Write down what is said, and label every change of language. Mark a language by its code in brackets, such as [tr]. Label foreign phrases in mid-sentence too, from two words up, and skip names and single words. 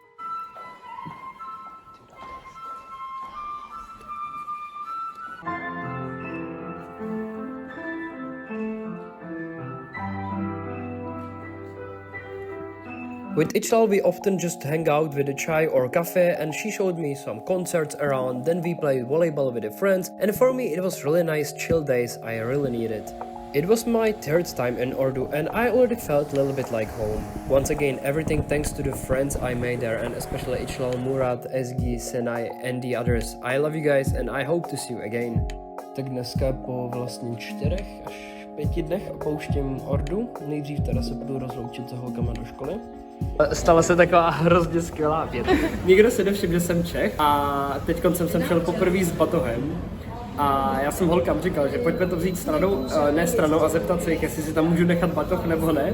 [en] With Ichlal we often just hang out with a chai or cafe, and she showed me some concerts around, then we played volleyball with the friends, and for me it was really nice chill days I really needed. It was my third time in Ordu and I already felt a little bit like home. Once again, everything thanks to the friends I made there, and especially Ichlal, Murat, Ezgi, Senai and the others. I love you guys and I hope to see you again. [cs] Tak dneska po vlastně 4 až 5 dnech opouštím Ordu. Nejdřív teda se budu rozloučit s holkama do školy. Stala se taková hrozně skvělá věc. Nikdo si nevšiml, že jsem Čech, a teď jsem sem šel poprvé s batohem. A já jsem holkám říkal, že pojďme to vzít stranou, ne stranou, a zeptat se jich, jestli si tam můžu nechat batoh nebo ne.